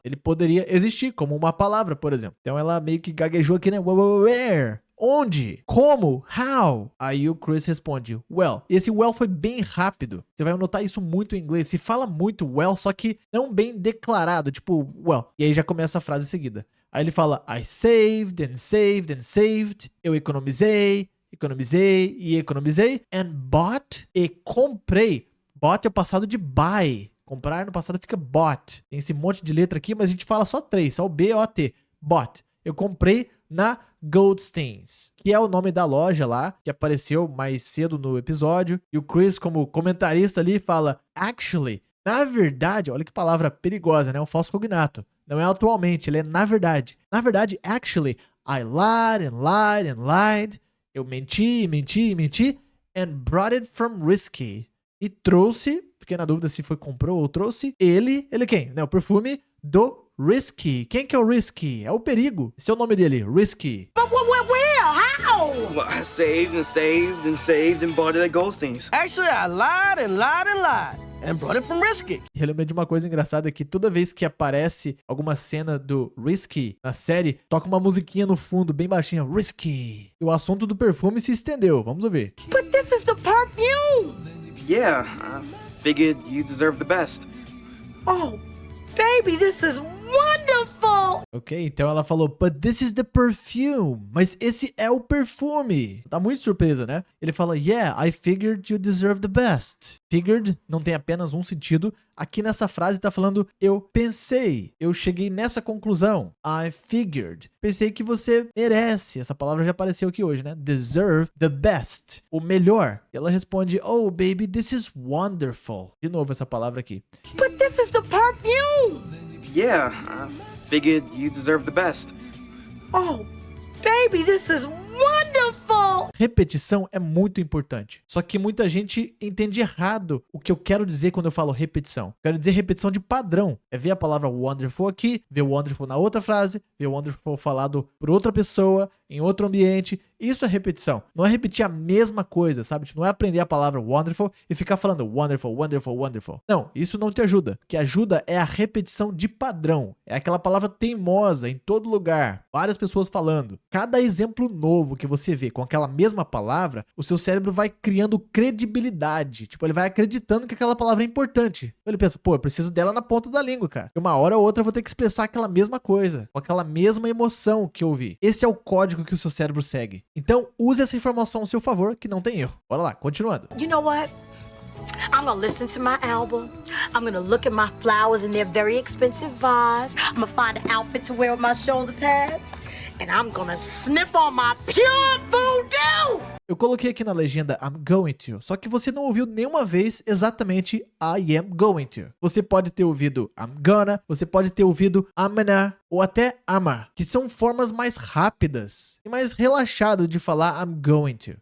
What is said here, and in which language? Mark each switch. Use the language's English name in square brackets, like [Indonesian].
[Portuguese] Ele poderia existir como uma palavra, por exemplo. Então ela meio que gaguejou aqui, né? [English] Where? [Portuguese] Onde? Como? [English] How? [Portuguese] Aí o Chris responde, well. E esse well foi bem rápido. Você vai notar isso muito em inglês. Se fala muito well, só que não bem declarado, tipo well. E aí já começa a frase seguida. Aí ele fala, [English] I saved and saved and saved. [Portuguese] Eu economizei e economizei. [English] And bought, [Portuguese] e comprei. Bought é o passado de buy. Comprar no passado fica bought. Tem esse monte de letra aqui, mas a gente fala só 3, só o B-O-T. Bought. Eu comprei na Goldstein's, que é o nome da loja lá, que apareceu mais cedo no episódio. E o Chris, como comentarista ali, fala, actually, na verdade, olha que palavra perigosa, né? Um falso cognato. Não é atualmente, ele é na verdade. Na verdade, [English] actually, I lied and lied and lied. [Portuguese] Eu menti, [English] and brought it from Risky. [Portuguese] E trouxe, fiquei na dúvida se foi comprou ou trouxe, ele quem? Né, o perfume do Risky. Quem que é o Risky? É o perigo. Esse é o nome dele, Risky. [English] But where? How? Well, I saved and saved and saved and bought it at Goldstein's. Actually, I lied and lied and lied and brought it from Risky. [Portuguese] Eu lembrei de uma coisa engraçada que toda vez que aparece alguma cena do Risky na série, toca uma musiquinha no fundo, bem baixinha, Risky. E o assunto do perfume se estendeu. Vamos ouvir. [English] But this is the perfume! Yeah, I figured you deserve the best. Oh, baby, this is wonderful! [Portuguese] Ok, então ela falou, [English] but this is the perfume. [Portuguese] Mas esse é o perfume. Tá muito surpresa, né? Ele fala, [English] yeah, I figured you deserve the best. [Portuguese] Figured não tem apenas um sentido. Aqui nessa frase tá falando, eu pensei, eu cheguei nessa conclusão. [English] I figured. [Portuguese] Pensei que você merece. Essa palavra já apareceu aqui hoje, né? [English] Deserve the best. [Portuguese] O melhor. E ela responde, [English] oh, baby, this is wonderful. [Portuguese] De novo essa palavra aqui. [English] But this is the perfume! Yeah, I figured you deserve the best. Oh, baby, this is wonderful! [Portuguese] Repetição é muito importante. Só que muita gente entende errado o que eu quero dizer quando eu falo repetição. Quero dizer repetição de padrão. É ver a palavra wonderful aqui, ver wonderful na outra frase, ver wonderful falado por outra pessoa, em outro ambiente. Isso é repetição. Não é repetir a mesma coisa, sabe? Tipo, não é aprender a palavra wonderful e ficar falando wonderful, wonderful, wonderful. Não, isso não te ajuda. O que ajuda é a repetição de padrão. É aquela palavra teimosa em todo lugar. Várias pessoas falando. Cada exemplo novo que você vê com aquela mesma palavra, o seu cérebro vai criando credibilidade. Tipo, ele vai acreditando que aquela palavra é importante. Então ele pensa, pô, eu preciso dela na ponta da língua, cara. E uma hora ou outra eu vou ter que expressar aquela mesma coisa, com aquela mesma emoção que eu ouvi. Esse é o código que o seu cérebro segue. Então, use essa informação ao seu favor, que não tem erro. Bora lá, continuando. [English] You know what? I'm gonna listen to my album. I'm gonna look at my flowers in their very expensive vase. I'm gonna find an outfit to wear with my shoulder pads. And I'm gonna sniff on my pure voodoo! [Portuguese] Eu coloquei aqui na legenda [English] I'm going to, [Portuguese] só que você não ouviu nenhuma vez exatamente [English] I am going to. [Portuguese] Você pode ter ouvido [English] I'm gonna, [Portuguese] você pode ter ouvido I'm gonna, ou até ama, que são formas mais rápidas e mais relaxadas de falar [English] I'm going to.